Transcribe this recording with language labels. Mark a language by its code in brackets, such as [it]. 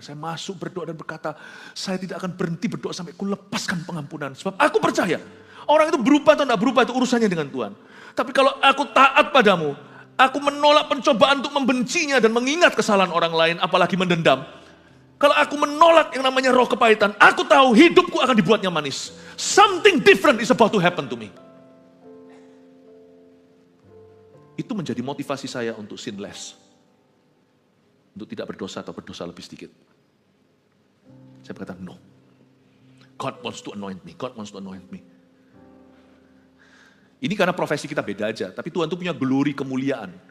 [id] Saya masuk berdoa dan berkata, saya tidak akan berhenti berdoa sampai ku lepaskan pengampunan. Sebab aku percaya, orang itu berubah atau tidak berubah itu urusannya dengan Tuhan. Tapi kalau aku taat padamu, aku menolak pencobaan untuk membencinya dan mengingat kesalahan orang lain, apalagi mendendam. Kalau aku menolak yang namanya roh kepahitan, aku tahu hidupku akan dibuatnya manis. [en] Something different is about to happen to me. [id] Itu menjadi motivasi saya untuk [en] sin less. [id] Untuk tidak berdosa atau berdosa lebih sedikit. Saya berkata, [en] no. God wants to anoint me. God wants to anoint me. [id] Ini karena profesi kita beda aja. Tapi Tuhan itu punya glory, kemuliaan.